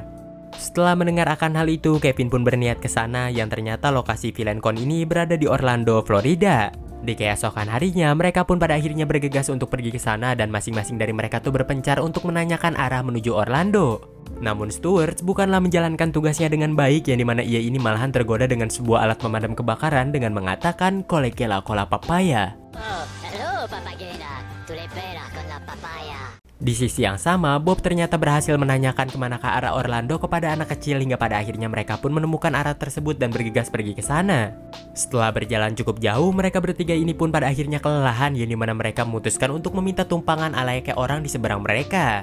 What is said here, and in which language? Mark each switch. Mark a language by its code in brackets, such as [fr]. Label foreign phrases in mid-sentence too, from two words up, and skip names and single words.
[id] Setelah mendengar akan hal itu, Kevin pun berniat ke sana yang ternyata lokasi VillainCon ini berada di Orlando, Florida. Di keesokan harinya, mereka pun pada akhirnya bergegas untuk pergi ke sana dan masing-masing dari mereka tuh berpencar untuk menanyakan arah menuju Orlando. Namun Stuart bukanlah menjalankan tugasnya dengan baik yang dimana ia ini malahan tergoda dengan sebuah alat pemadam kebakaran dengan mengatakan koleke la cola papaya. Oh, hello papagena. Tu le pera con la papaya. Di sisi yang sama, Bob ternyata berhasil menanyakan kemana ke arah Orlando kepada anak kecil hingga pada akhirnya mereka pun menemukan arah tersebut dan bergegas pergi ke sana. Setelah berjalan cukup jauh, mereka bertiga ini pun pada akhirnya kelelahan yang dimana mereka memutuskan untuk meminta tumpangan layaknya orang di seberang mereka.